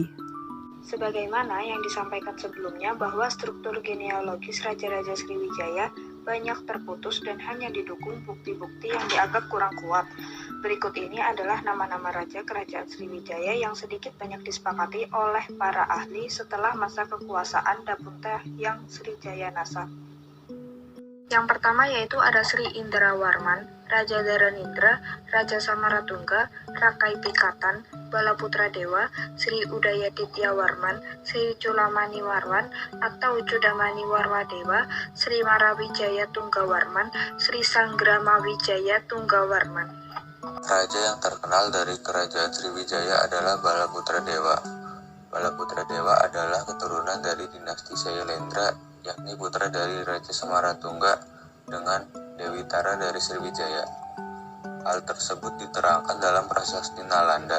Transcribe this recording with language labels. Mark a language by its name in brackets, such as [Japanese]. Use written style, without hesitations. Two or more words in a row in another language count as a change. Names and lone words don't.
[Indonesian] Sebagaimana yang disampaikan sebelumnya bahwa struktur genealogis Raja-Raja Sriwijaya banyak terputus dan hanya didukung bukti-bukti yang dianggap kurang kuat. Berikut ini adalah nama-nama Raja Kerajaan Sriwijaya yang sedikit banyak disepakati oleh para ahli setelah masa kekuasaan Dapuntahyang Srijayanasa. Yang pertama yaitu ada Sri Indrawarman, Raja Dharanindra, Raja Samaratungga, Rakai Pikatan, Balaputra Dewa, Sri Udayaditya Warman, Sri Culamani Warman atau Cudamani Warwadewa, Sri Marawijaya Tunggawarman, Sri Sangramawijaya Tunggawarman. Raja yang terkenal dari kerajaan Sriwijaya adalah Balaputra Dewa. Balaputra Dewa adalah keturunan dari dinasti Sailendra, yakni putra dari Raja Samaratungga dengan Dewi Tara dari Sriwijaya. Hal tersebut diterangkan dalam Prasasti Nalanda.